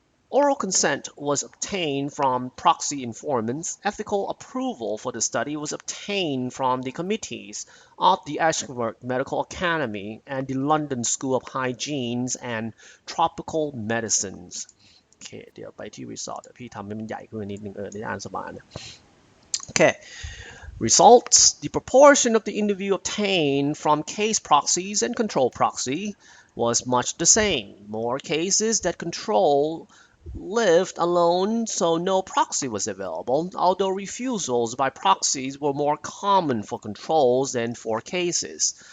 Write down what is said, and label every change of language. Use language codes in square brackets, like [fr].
[en] Oral consent was obtained from proxy informants. Ethical approval for the study was obtained from the committees of the Ashford Medical Academy and the London School of Hygiene and Tropical Medicines [th] โอเคเดี๋ยวไปที่ result เดี๋ยวพี่ทำให้มันใหญ่ขึ้นนิดนึงได้อ่านสบายนะ [en] Okay. Results. The proportion of the interview obtained from case proxies and control proxy was much the same. More cases that control lived alone, so no proxy was available, although refusals by proxies were more common for controls than for cases.